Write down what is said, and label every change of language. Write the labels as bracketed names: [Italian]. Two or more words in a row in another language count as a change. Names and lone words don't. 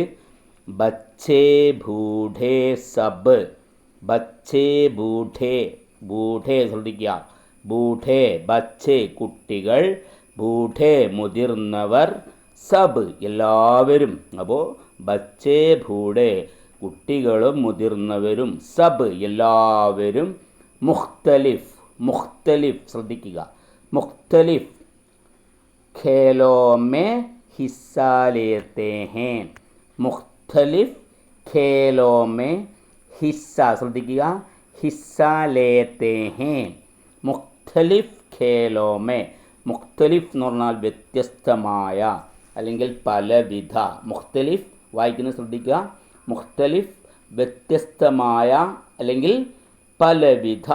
[Hindi] बच्चे बूढ़े सब, बूढ़े [Malayalam] ശ്രദ്ധിക്കുക, [Hindi] बूढ़े बच्चे [Malayalam] കുട്ടികൾ, ബൂഢേ മുതിർന്നവർ, സബ് എല്ലാവരും. അപ്പോൾ [Hindi] बच्चे बूढ़े [Malayalam] കുട്ടികളും മുതിർന്നവരും, സബ് എല്ലാവരും. [Hindi] മുഖ്തലിഫ് ശ്രദ്ധിക്കുക, मुख्तलिफ खेलों में हिस्सा लेते हैं. मुख्तलिफ खेलों में हिस्सा ശ്രദ്ധിക്കുക, हिस्सा लेते हैं. मुख्तलिफ खेलों में, [Malayalam] മുഖ്തലിഫ് എന്ന് പറഞ്ഞാൽ വ്യത്യസ്തമായ അല്ലെങ്കിൽ പലവിധ. മുഖ്തലിഫ് വായിക്കുന്നത് ശ്രദ്ധിക്കുക, മുഖ്തലിഫ് വ്യത്യസ്തമായ അല്ലെങ്കിൽ പലവിധ.